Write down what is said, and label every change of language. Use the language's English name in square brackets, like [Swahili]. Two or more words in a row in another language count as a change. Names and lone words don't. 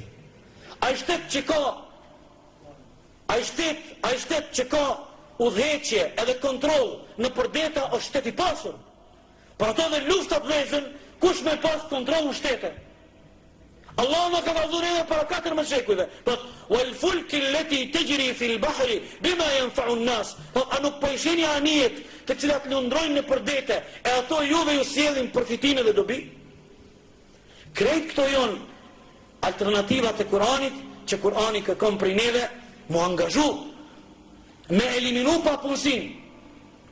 [Albanian] Ai shtet që ka udhëheqje edhe kontroll në përdeta është shtet i pasur. Për ato dhe luftat vëzën, kush me pas kontroll në shtete? Allah më ka vazhduar edhe para 14 shekujve. Thot, [Arabic] والفلك التي تجري في البحر بما ينفع الناس. [Albanian] A nuk po i shihni anijet të cilat lundrojnë në përdete e ato juve ju sjellin përfitime dhe dobi? Krejt këto janë alternativat e Kuranit, që Kurani kërkon prej neve mu angazhu me eliminu papunësin.